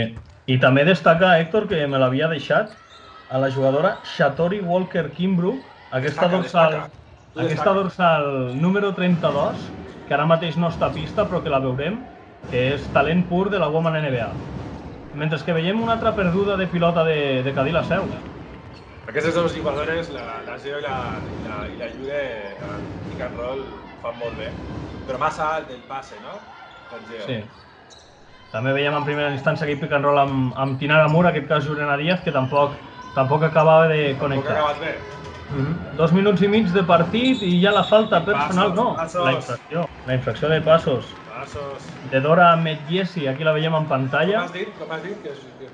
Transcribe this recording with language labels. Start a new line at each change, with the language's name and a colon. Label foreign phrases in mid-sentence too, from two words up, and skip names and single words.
Catalan: I també destaca, Héctor, que me l'havia deixat, a la jugadora Shatori Walker Kimbrough, aquesta dorsal número 32, que ara mateix no està a pista, però que la veurem, que és talent pur de la Women NBA. Mentre que veiem una altra perduda de pilota de Cadí la Seu. Aquestes dues jugadores, la Geo i la Jude, a
English: pick and roll,
Catalan: fan molt bé. Però massa alt el passe, no? Sí. També veiem en primera instància aquell
English: pick and roll
Catalan: amb Tinara Mur, en aquest cas Llorena Díaz, que tampoc acabava de connectar. Tampoc ha acabat bé. 2 minuts i mig de partit i ja la falta personal, no. La infracció de passos. De Dora Medgiesi, aquí la veiem en pantalla. Com has dit?